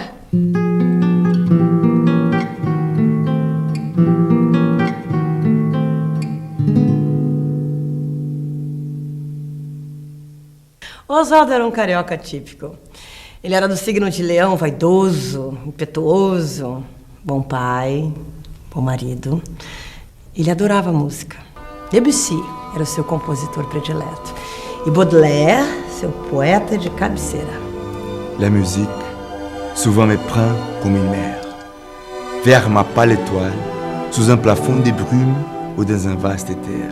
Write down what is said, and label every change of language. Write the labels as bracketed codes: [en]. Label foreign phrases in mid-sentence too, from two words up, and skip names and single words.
[pt] Oswaldo era um carioca típico. Ele era do signo de leão, vaidoso, impetuoso, bom pai, bom marido. Ele adorava música. Debussy era o seu compositor predileto. E Baudelaire, seu poeta de cabeceira. [fr] La musique souvent me prend comme une mer, vers ma pâle étoile, sous un plafond de brume ou dans un vaste éther.